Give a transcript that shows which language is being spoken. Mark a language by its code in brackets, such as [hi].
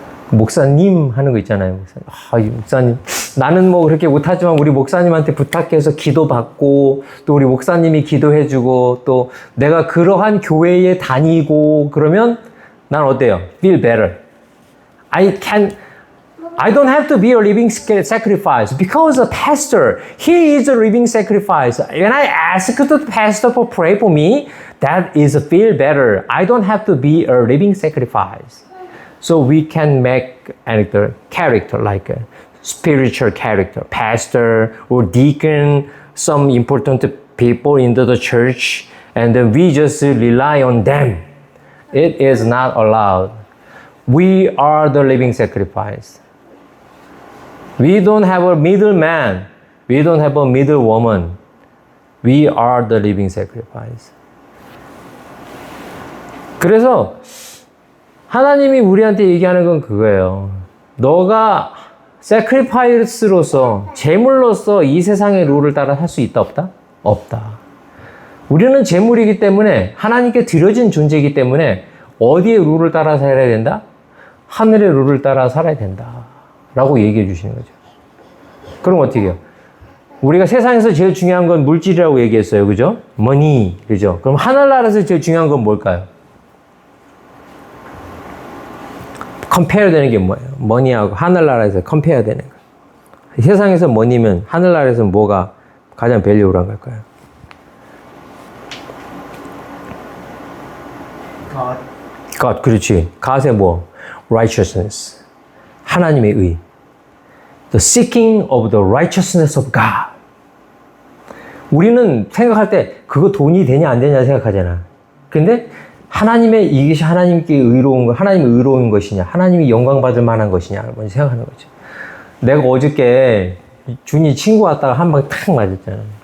[ko] 목사님 하는 거 있잖아요. 목사님. 나는 뭐 그렇게 못하지만 우리 목사님한테 부탁해서 기도받고 또 우리 목사님이 기도해주고 또 내가 그러한 교회에 다니고 그러면 난 어때요? [en] Feel better. I don't have to be a living sacrifice because the pastor, he is a living sacrifice. When I ask the pastor to pray for me, that is feel better. I don't have to be a living sacrifice. So we can make a character like a spiritual character, pastor or deacon, some important people in the church, and then we just rely on them. It is not allowed. We are the living sacrifice. We don't have a middleman. We don't have a middle woman. We are the living sacrifice. [ko] 그래서 하나님이 우리한테 얘기하는 건 그거예요. 너가 sacrifice로서, 제물로서 이 세상의 룰을 따라 살 수 있다, 없다? 없다. 우리는 제물이기 때문에, 하나님께 드려진 존재이기 때문에 어디의 룰을 따라 살아야 된다? 하늘의 룰을 따라 살아야 된다. 라고 얘기해 주시는 거죠. 그럼 어떻게 해요? 우리가 세상에서 제일 중요한 건 물질이라고 얘기했어요. 그죠? money. 그죠? 그럼 하늘나라에서 제일 중요한 건 뭘까요? 컴페어 되는 게 뭐예요? 머니하고 하늘나라에서 컴페어 되는 거예요. 세상에서 머니면 하늘나라에서 뭐가 가장 밸류한 걸까요? God, 그렇지. God의 뭐? Righteousness. 하나님의 의. [en] The seeking of the righteousness of God. [ko] 우리는 생각할 때 그거 돈이 되냐 안 되냐 생각하잖아. 근데 하나님의 이것이 하나님께 의로운 거, 하나님의 의로운 것이냐, 하나님이 영광 받을 만한 것이냐, 먼저 생각하는 거죠. 내가 어저께 준이 친구 왔다가 한 방 탁 맞았잖아.